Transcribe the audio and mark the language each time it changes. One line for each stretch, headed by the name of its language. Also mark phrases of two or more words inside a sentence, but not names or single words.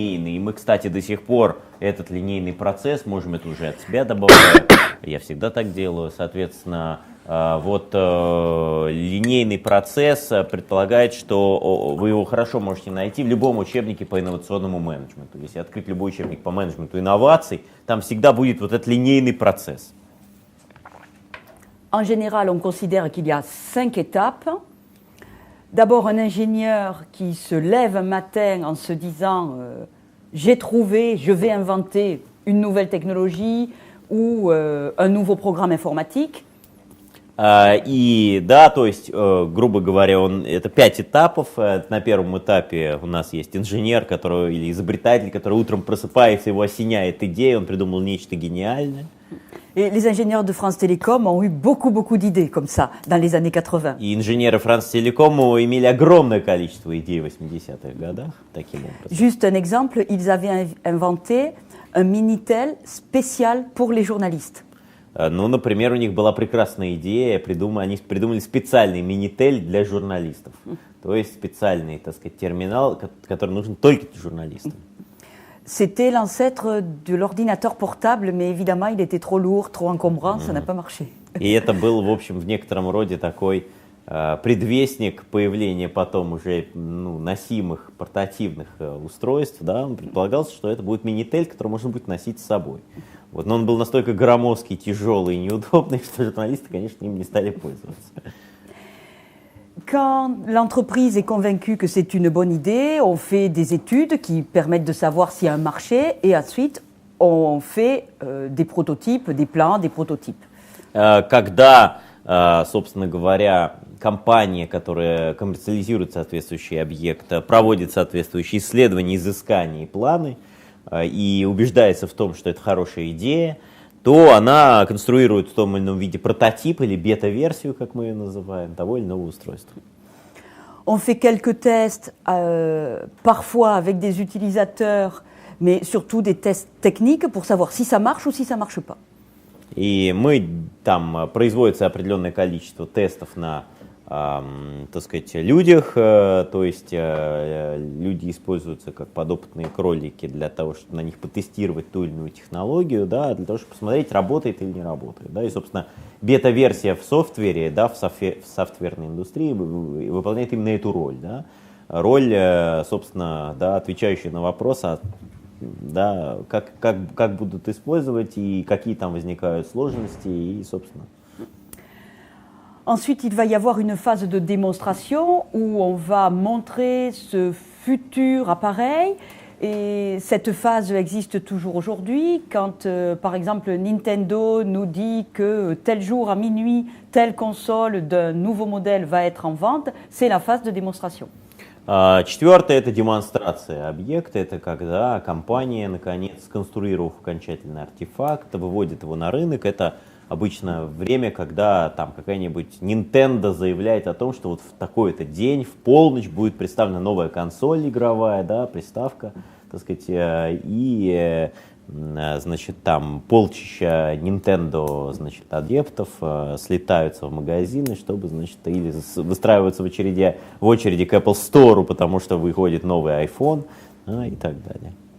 Russian: И мы, кстати, до сих пор этот линейный процесс, можем это уже от себя добавлять, я всегда так делаю, соответственно, линейный процесс предполагает, что вы его хорошо можете найти в любом учебнике по инновационному менеджменту. Если открыть любой учебник по менеджменту инноваций, там всегда будет вот этот линейный процесс.
French: En général, on considère qu'il y a 5 étapes. D'abord, un ingénieur qui se lève un matin en se disant j'ai trouvé, je vais inventer une nouvelle technologie ou un nouveau programme informatique.
Russian: И да, то есть, грубо говоря, это 5 этапов. На первом этапе у нас есть инженер, или изобретатель, который утром просыпается, его осеняет идея, он придумал нечто гениальное.
French: Et les ingénieurs de France Télécom ont eu beaucoup d'idées comme ça dans les années 80.
Russian: И инженеры France Telecom имели огромное количество идей в 80-х годах таким образом.
French: Juste un exemple, ils avaient inventé un Minitel spécial pour les journalistes.
Russian: Ну, например, у них была прекрасная идея, они придумали специальный Minitel для журналистов. То есть специальный, так сказать, терминал, который нужен только журналистам.
French: C'était l'ancêtre de l'ordinateur portable, mais évidemment, il était trop lourd, trop encombrant, ça n'a pas marché.
Russian: И это был, в общем, в некотором роде такой предвестник появления потом уже носимых портативных устройств. Да? Он предполагался, что это будет Minitel, который можно будет носить с собой. Но он был настолько громоздкий, тяжелый и неудобный, что журналисты, конечно, им не стали пользоваться.
French: Quand l'entreprise est convaincue que c'est une bonne idée, on fait des études qui permettent de savoir s'il y a un marché et ensuite on fait des prototypes, des plans, des prototypes.
Russian: Когда, собственно говоря, компания, которая коммерциализирует соответствующий объект, проводит соответствующие исследования, изыскания и планы и убеждается в том, что это хорошая идея, то она конструирует в том или ином виде прототип или бета-версию, как мы ее называем, того или иного устройства.
French: On fait quelques tests, parfois avec des utilisateurs, mais surtout des tests techniques pour savoir si ça marche ou si ça marche pas.
Russian: И там производится определенное количество тестов на, так сказать, людях, то есть люди используются как подопытные кролики для того, чтобы на них потестировать ту или иную технологию, да, для того, чтобы посмотреть, работает или не работает. Да, и, собственно, бета-версия в софтвере, да, в софтверной индустрии выполняет именно эту роль. Да, роль, собственно, да, отвечающая на вопрос, да, как будут использовать и какие там возникают сложности и, собственно.
French: Ensuite, il va y avoir une phase de démonstration où on va montrer ce futur appareil. Et cette phase existe toujours aujourd'hui. Quand, par exemple, Nintendo nous dit que tel jour à minuit, telle console d'un nouveau modèle va être en vente, c'est la phase de démonstration.
Russian: Четвертое – это демонстрация объекта. Это когда компания, наконец, сконструировав окончательный артефакт, выводит его на рынок. Это обычно время, когда там какая-нибудь Nintendo заявляет о том, что вот в такой-то день, в полночь будет представлена новая консоль игровая, да, приставка, так сказать, и значит, там полчища Nintendo, значит, адептов слетаются в магазины, чтобы, значит, или выстраиваются в очереди к Apple Store, потому что выходит новый iPhone, и так далее.